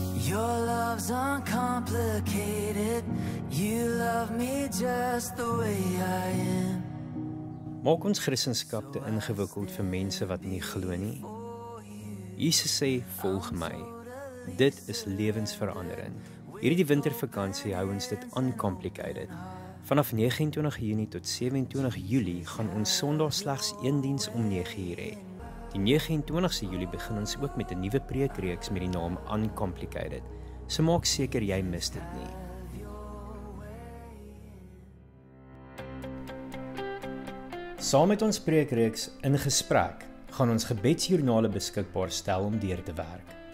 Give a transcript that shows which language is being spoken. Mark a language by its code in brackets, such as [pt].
[en] Your love's uncomplicated. You love me just the way I am. [af] Maak ons Christendom te ingewikkeld vir mense wat nie glo nie. Jesus sê, volg my. Dit is lewensveranderend. Hierdie wintervakansie hou ons dit uncomplicated. Vanaf 29 Junie tot 27 Julie gaan ons Sondag slegs een diens om 9:00 hê. Die 29ste Julie begin ons ook met 'n nuwe preekreeks met die naam Uncomplicated. So maak seker jy mis dit nie. Saam met ons preekreeks In Gesprek gaan ons gebedsjoernale beskikbaar stel om deur te werk.